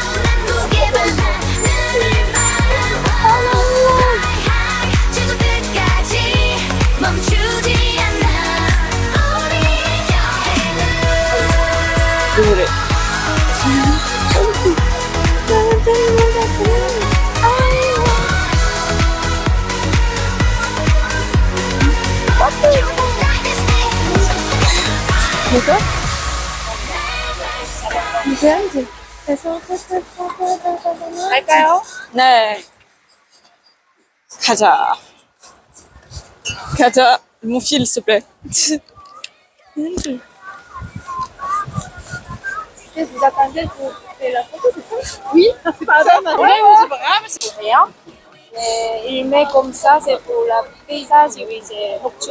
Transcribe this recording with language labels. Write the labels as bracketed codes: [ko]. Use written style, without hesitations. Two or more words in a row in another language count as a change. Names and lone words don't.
[fr] Désolée. D'accord? [ko] 갈까요? 네. 가자. 가자. [fr] Mon fil, s'il te plaît. Et vous attendez pour faire la photo, c'est ça? Oui, c'est pas ça, madame. Ouais, C'est pas grave. C'est rien. Et il met comme ça, c'est pour le paysage, oui, c'est nocturne.